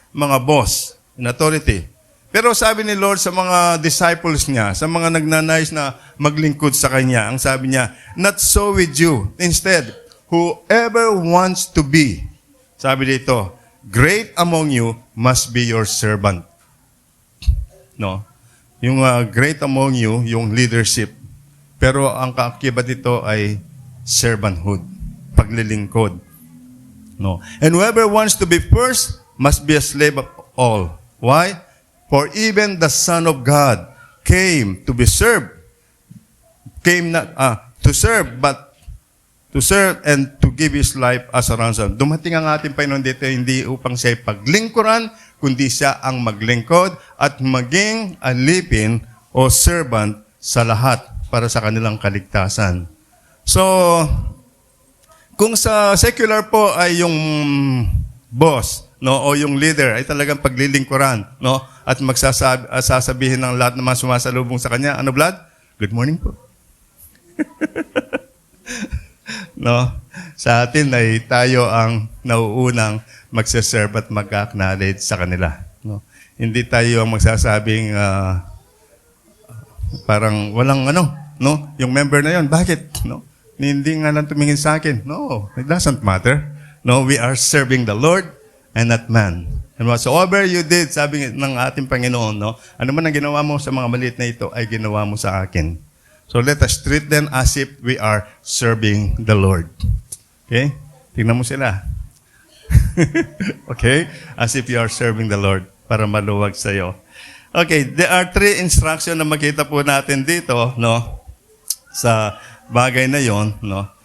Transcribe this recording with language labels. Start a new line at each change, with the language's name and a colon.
Filipino: Mga boss
English: in authority.
Filipino: Pero sabi ni Lord sa mga disciples niya, sa mga nagnanais na maglingkod sa Kanya, ang sabi niya,
English: not so with you. Instead, whoever wants to be,
Filipino: sabi dito,
English: great among you must be your servant. No? Yung great among you, yung leadership.
Filipino: Pero ang kaakibat dito ay servanthood, paglilingkod. No.
English: And whoever wants to be first must be a slave of all. Why? For even the Son of God came to be served. Came not to serve, but to serve and to give His life as a ransom.
Filipino: Dumating ang ating Panginoon dito hindi upang siya paglingkuran, kundi siya ang maglingkod at maging alipin o servant sa lahat para sa kanilang kaligtasan. So, kung sa secular po ay yung boss, no, o yung leader ay talagang paglilingkuran, no, at sasabihin ng lahat ng mga sumasalubong sa kanya, ano Vlad? Good morning po. No, sa atin ay tayo ang nauunang magse-serve at mag-acknowledge sa kanila, no. Hindi tayo ang magsasabing parang walang ano, no, yung member na yon, bakit, no? Hindi nga lang tumingin sa akin. No,
English: it doesn't matter. No, we are serving the Lord and not man. And whatsoever you did,
Filipino: sabi ng ating Panginoon, no, ano man ang ginawa mo sa mga maliit na ito, ay ginawa mo sa akin.
English: So let us treat them as if we are serving the Lord.
Filipino: Okay? Tingnan mo sila. Okay?
English: As if you are serving the Lord
Filipino: para maluwag sa iyo.
English: Okay, there are 3 instructions
Filipino: na makita po natin dito, no, sa bagay na yon, no.